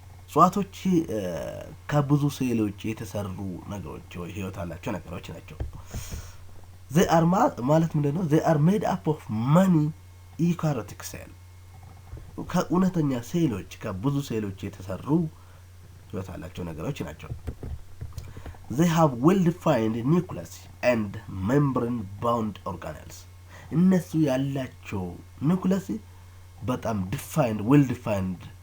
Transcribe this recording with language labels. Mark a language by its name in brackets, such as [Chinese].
[Amharic] እጽዋቶች ከብዙ ሴሎች የተሰሩ ነገሮች ወይ ህይወት ያላቸው ነገሮች ናቸው። [English] they are [Amharic] ማለት ምንድነው? [English] they are made up of many eukaryotic cells. [Amharic] ከእውነተኛ ሴሎች ከብዙ ሴሎች የተሰሩ ህይወት ያላቸው ነገሮች ናቸው። [English] they have well defined nucleus and membrane bound organelles. [Amharic] እነሱ ያላቸው ኑክለስ በጣም ዲፋይንድ ዌል ዲፋይንድ